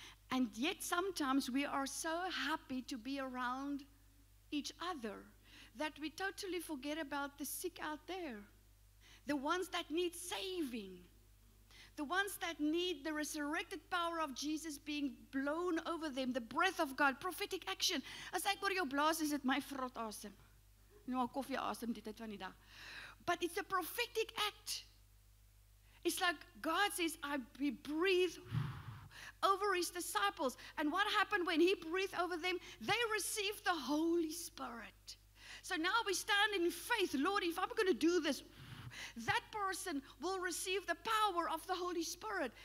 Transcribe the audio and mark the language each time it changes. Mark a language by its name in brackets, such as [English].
[English] And yet sometimes we are so happy to be around each other that we totally forget about the sick out there, the ones that need saving, The ones that need the resurrected power of Jesus being blown over them, the breath of God, prophetic action. [Afrikaans] As ek oor jou blaas, is dit my vrot asem. Nou, koffie asem die tyd van die dag. [English] But it's a prophetic act. It's like God says, He breathed over His disciples. And what happened when He breathed over them? They received the Holy Spirit. So now we stand in faith. Lord, if I'm going to do this, that person will receive the power of the Holy Spirit.